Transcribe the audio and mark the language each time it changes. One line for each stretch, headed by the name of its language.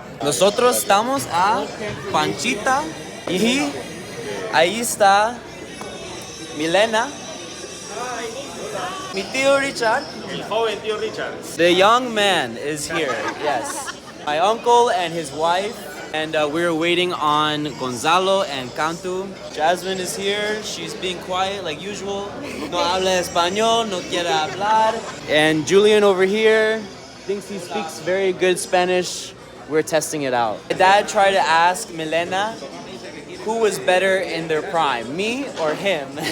Spanish: Nosotros estamos a Panchita y ahí está Milena, mi tío Richard. El joven tío Richard.
English: The young man is here, yes. My uncle and his wife, and we're waiting on Gonzalo and Cantu. Jasmine is here, she's being quiet like usual.
Spanish: No habla español, no quiere hablar.
English: And Julian over here thinks he speaks very good Spanish. We're testing it out. My dad tried to ask Milena who was better in their prime, me or him.